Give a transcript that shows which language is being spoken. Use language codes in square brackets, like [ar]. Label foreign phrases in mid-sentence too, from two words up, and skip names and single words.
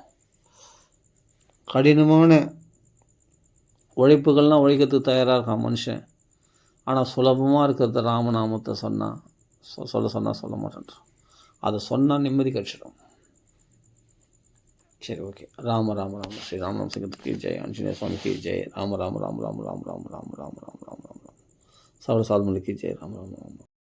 [ta] கடினமான உழைப்புகள்லாம் உழைக்கிறதுக்கு தயாராக இருக்கான் மனுஷன். ஆனால் சுலபமாக இருக்கிறத ராமநாமத்தை சொன்னால் சொல்ல மாட்டேன்றான். அதை சொன்னால் நிம்மதி கிடச்சிடும். சரி, ஓகே. ராம ராம ராம ஸ்ரீ ராமநாம சிங்கத்துக்கு ஜெய், ஆஞ்சநேய சுவாமிக்கு ஜெய், ராம ராம ராம ராம ராம ராம ராம ராம ராம ராம ராம ராம ராம ராம சவர சால்மலிக்கு ஜெய், ராம ராம ராம.